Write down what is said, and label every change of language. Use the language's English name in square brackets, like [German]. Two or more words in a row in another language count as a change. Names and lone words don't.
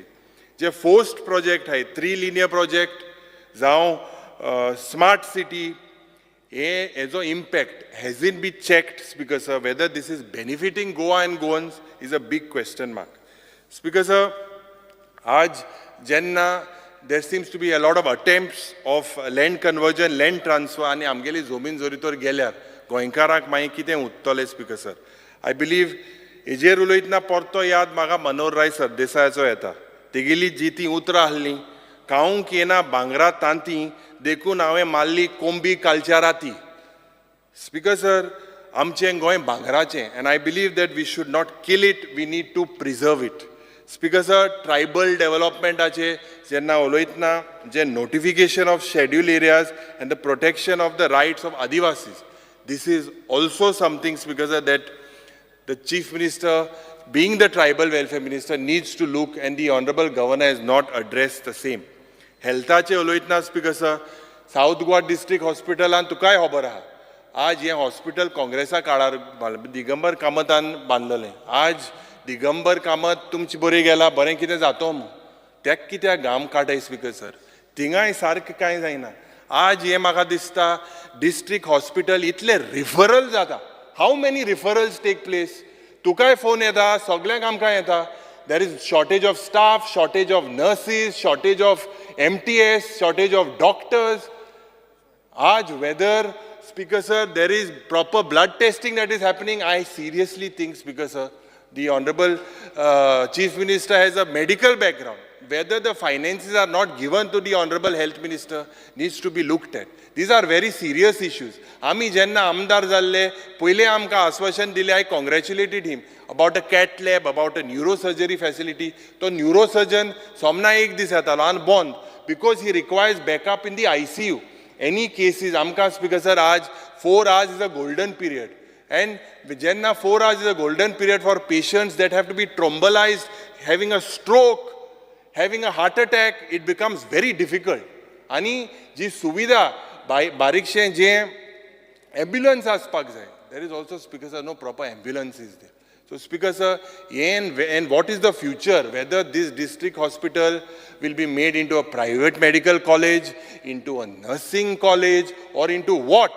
[English] The forced project hai, 3 linear project, Zao, smart city, as an impact hasn't been checked, Speaker sir. Whether this is benefiting Goa and Goans is a big question mark. Speaker sir, [Konkani] aaj jenna [English] there seems to be a lot of attempts of land conversion, land transfer, and [Konkani] amgeli zomin zoritor geल्यार गोंयकाराक मागीर कितें उरतलें, [English] Speaker sir. I believe [Konkani] हेजेर उलयतना परतो याद म्हाका मनोहर राय सरदेसायाचो येता. तेगेली जी ती उतरां आहलीं, काऊंक येना भांगरा तांतीं देखून हांवें मारली कोंबी कालच्या राती. [English] Speaker sir, [Konkani] आमचें गोंय भांगराचें, [English] and I believe that we should not kill it, we need to preserve it. Speaker sir, tribal development [Konkani] ache jenna uloitna je [English] notification of scheduled areas and the protection of the rights of Adivasis. This is also something, Speaker sir, that the Chief Minister, being the Tribal Welfare Minister, needs to look, and the Honorable Governor has not addressed the same. Health [Konkani] ache uloitna, [English] Speaker sir, [Konkani] साऊथ गोवा डिस्ट्रिक्ट हॉस्पिटलान तुकाय खबर आहा आज हें हॉस्पिटल काँग्रेसा काळार दिगंबर कामतान बांदलेलें. आज दिगंबर कामत तुमची बरी गेला बरें कितें जातो तेक कित्याक घाम काडटाय [English] Speaker sir [Konkani] थिंगाय सारकें कांय जायना. आज हें म्हाका दिसता [English] district hospital [Konkani] इतले रिफरल जाता. [English] How many referrals take place. [Konkani] तुकाय फोन येता सगळ्यांक आमकां येता. [English] There is shortage of staff, shortage of nurses, shortage of MTS, shortage of doctors. Aaj whether, Speaker sir, there is proper blood testing that is happening, I seriously think, Speaker sir, the Honorable Chief Minister has a medical background. Whether the finances are not given to the Honorable Health Minister needs to be looked at. These are very serious issues. [Konkani] Ami jenna amdar jalle, पहिले आमकां आश्वासन दिले, [English] I congratulated him about a cath lab, about a neurosurgery facility. [Konkani] तो neurosurgeon somna एक दीस येतालो [English] and bond because he requires backup in the ICU. Any cases, आमकां Speaker sir, आज 4 hours is a golden period. And jenna 4 hours is a golden period for patients that have to be thrombolized, having a stroke, having a heart attack, it becomes very difficult. [Konkani] आणि जी सुविधा बारीकशें जें ambulance आसपाक जाय, [English] there is also, Speaker sir, no proper ambulance is there. So Speaker sir, and what is the future? Whether this district hospital will be made into a private medical college, into a nursing college, or into what?